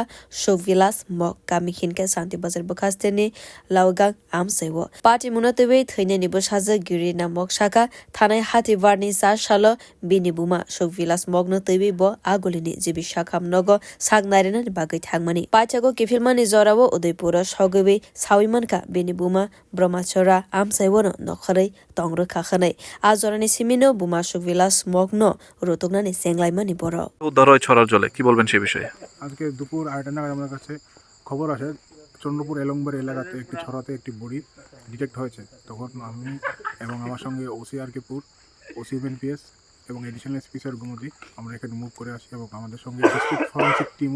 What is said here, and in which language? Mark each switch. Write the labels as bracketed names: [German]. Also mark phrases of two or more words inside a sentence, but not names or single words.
[Kok Borok] Shokvilas mok kami hinke Santi Bazar bokasteni lawgang amsaiwo Pati munatwi thainai ni bo saja giri namok saka thanai hati warni sa salo bini buma Shokvilas mogno teibi bo agolini jibi shakham nogo sagnarina ni bagai thangmani pachago kifilmani jorabo Udaipuro sogwi sawimankha bini buma brahmachora amsaiwono nokharai tongro khakhanai ajorani simino buma Shokvilas mogno rotoknani senglaimani boro [Bangla] উদ্ধার হয় ছড়ার জলে কি বলবেন সেই বিষয়ে আজকে দুপুর 2টা নাগাদ আমার কাছে খবর আসে চন্দ্রপুর এলংবার এলাকাতে একটি ছড়াতে একটি বডি ডিটেক্ট হয়েছে তখন আমি এবং আমার সঙ্গে ওসি আরকেপুর ওসি বিএনপিএস এবং [English] additional SP sir [Bangla] গুমতি আমরা এখানে মুভ করে আসি এবং আমাদের সঙ্গে [English] district forensic teamও